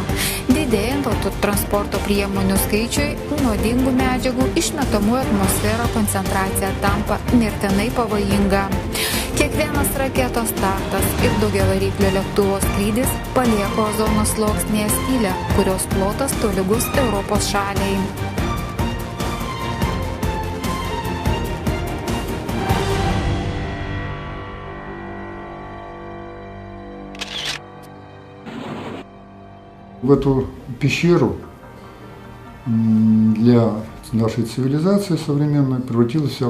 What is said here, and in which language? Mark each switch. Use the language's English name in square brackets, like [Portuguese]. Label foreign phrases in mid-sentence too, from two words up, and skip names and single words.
[Lithuanian] Didėjant autotransporto priemonių skaičiui, nuodingų medžiagų išmetamų į atmosferą koncentracija tampa mirtinai pavojinga. Kiekvienas raketos startas ir daugiavariklio lėktuvo skrydis palieka ozono sluoksnyje skylę, kurios plotas tolygus Europos šaliai. [Russian] В эту пещеру для нашей цивилизации современной превратилась вся